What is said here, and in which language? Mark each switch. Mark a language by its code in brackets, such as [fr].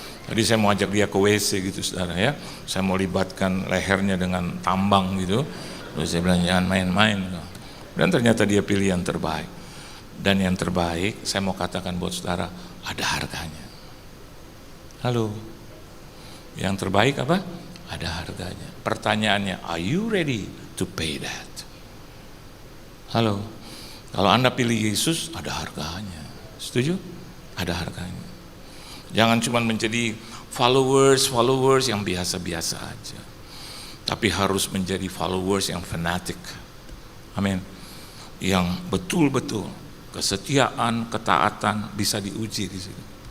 [id] Tadi saya mau ajak dia ke WC gitu saudara ya. Saya mau libatkan lehernya dengan tambang gitu. Terus saya bilang jangan main-main. Dan ternyata dia pilih yang terbaik. Dan yang terbaik saya mau katakan buat saudara, ada harganya. Halo. Yang terbaik apa? Ada harganya. Pertanyaannya, [en] are you ready to pay that? [id] Halo. Kalau Anda pilih Yesus, ada harganya. Setuju? Ada harganya. Jangan cuma menjadi followers yang biasa-biasa aja. Tapi harus menjadi followers yang fanatik. Amin. Yang betul-betul kesetiaan, ketaatan bisa diuji di situ.